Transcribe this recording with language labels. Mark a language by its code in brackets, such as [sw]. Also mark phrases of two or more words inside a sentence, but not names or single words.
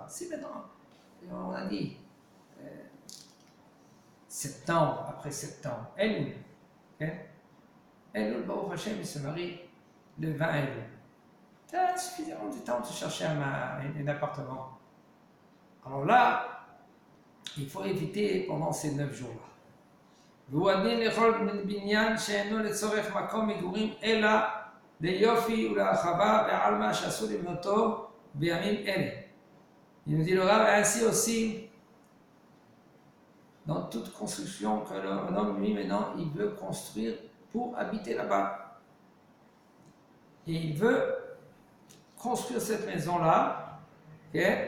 [fr] Si maintenant, on a dit septembre, après septembre, Elul, Elul, [he] ברוך השם, [fr] il se marie le 20 Elul. Tu as suffisamment de temps de chercher un appartement. Alors là, il faut éviter pendant ces 9 jours-là. [he] והוא לכל בניין שאינו לצורך מקום מגורים אלא ליופי ולהרחבה בעלמא שאסור לבנותו בימים אלה. [fr] Il nous dit le Rav, ainsi aussi, dans toute construction que l'homme, lui, maintenant, il veut construire pour habiter là-bas. Et il veut construire cette maison-là, okay?